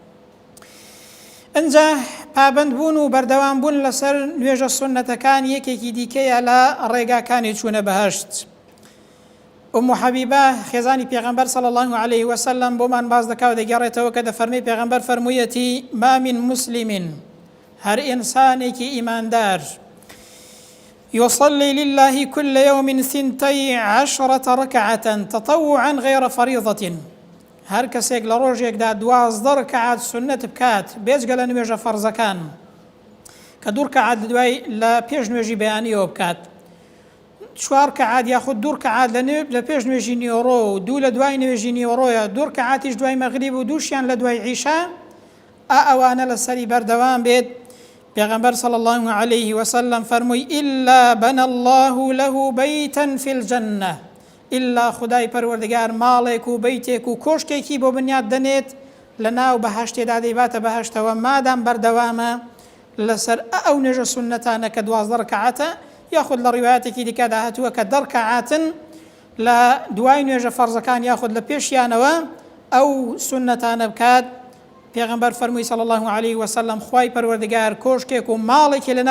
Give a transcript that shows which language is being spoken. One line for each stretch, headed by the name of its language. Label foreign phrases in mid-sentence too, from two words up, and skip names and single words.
Central Kurdish: ئەنجا پابندبوون و بەردەوام بوون لەسەر نوێژە سونەتەکان یەکێکی دیکەیە لە ڕێگاکانی چوونە بەهەشت ئوم حەبیبە خێزانی پێغەمبەر
Arabic: صلی الله عليه وسلم
Central Kurdish: بۆمان باز دەکاو دەگەڕێتەوە کە دەفەرمێ پێغەمبەر فەرموویەتی
Arabic: ما من مسلم
Central Kurdish: هەر ئینسانێکی ئیماندار
Arabic: يصلي لله كل يوم 12 ركعة تطوعا غير فريضة
Central Kurdish: هەر کەسێک لە ڕۆژێکدا 12 ڕکعات سنەت بکات بێجگە لە نوێژە فەرزەکان کە 2 ڕکعات لە پێش نوێژی بەیانیەوە بکات 4 ڕکعات یاخود 2 ڕکعات لە پێش نوێژی نیۆڕۆ و 2 لە دوای نوێژی نیۆڕۆیە 2 ڕکعاتیش دوای مەغریب و 2شیان لە دوای عیشا ئەوانە لەسەری بەردەوام بێت پێغەمبەر
Arabic: صلی الله عليه وسلم
Central Kurdish: فەرمووی
Arabic: إلا بنى الله له بيتا في الجنة إلا
Central Kurdish: خدای پەروەردگار ماڵێک و بەیتێک و کۆشتێکی بۆ بنیاد دەنێت لە ناو بەهەشتێدا دەیباتە بەهەشتەوە مادام بەردەوامە لەسەر ئەو نوێژە سونەتانە کە 12 ڕکعاتە یاخود لە ڕیوایەتێکی دیکەدا هاتووە کە 10 ڕکعاتن لە دوای نوێژە فەرزەکان یاخود لە پێشیانەوە ئەو سونەتانە بکات پێغەمبەر فەرمووی
Arabic: صلی الله عليه وسلم
Central Kurdish: خوای پەروەردگار کۆشتێک و ماڵێکی لە ناو